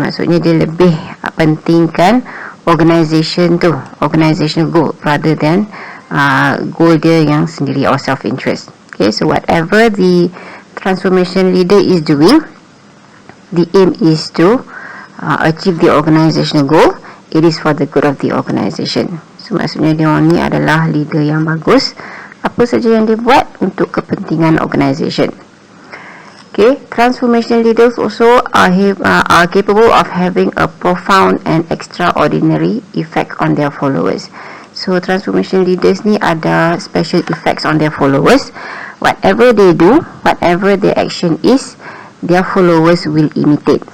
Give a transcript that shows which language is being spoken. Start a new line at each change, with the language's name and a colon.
Malay: Maksudnya dia lebih pentingkan organisation tu,
English: organizational goal rather than goal
Malay: dia yang sendiri or self-interest.
English: Okay, so whatever the transformation leader is doing, the aim is to achieve the organizational goal. It is for the good of the organisation.
Malay: So maksudnya dia ni adalah leader yang bagus. Apa saja yang dia buat untuk kepentingan organisation.
English: Okay, transformational leaders also are capable of having a profound and extraordinary effect on their followers. So transformation leaders
Malay: ni ada
English: special effects on their followers. Whatever they do, whatever their action is, their followers will imitate.